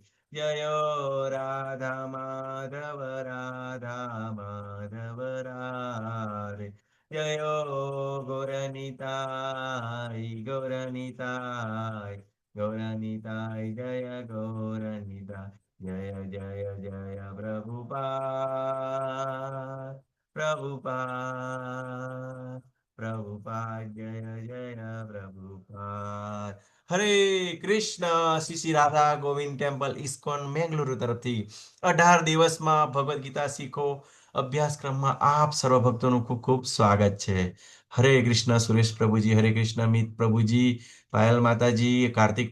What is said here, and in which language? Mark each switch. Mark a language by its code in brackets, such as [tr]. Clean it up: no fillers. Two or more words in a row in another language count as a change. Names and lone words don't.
[gu] Jayo Radha Madhava Radha Madhava Radhe Jayo Gauranitai, Gauranitai, Gauranitai, Jaya Gauranitai, Jaya Jaya Jaya Prabhupada, Prabhupada, Prabhupada, Jaya Jaya Prabhupada. હરે કૃષ્ણ. શ્રી શ્રી રાધા ગોવિંદ ટેમ્પલ ઇસ્કોન મેંગલુરુ તરફથી 18 દિવસમાં ભગવદ્ ગીતા શીખો અભ્યાસક્રમમાં આપ સર્વ ભક્તોનું ખૂબ ખૂબ સ્વાગત છે. હરે કૃષ્ણ સુરેશ પ્રભુજી, હરે કૃષ્ણ મિત પ્રભુજી, પાયલ માતાજી, કાર્તિક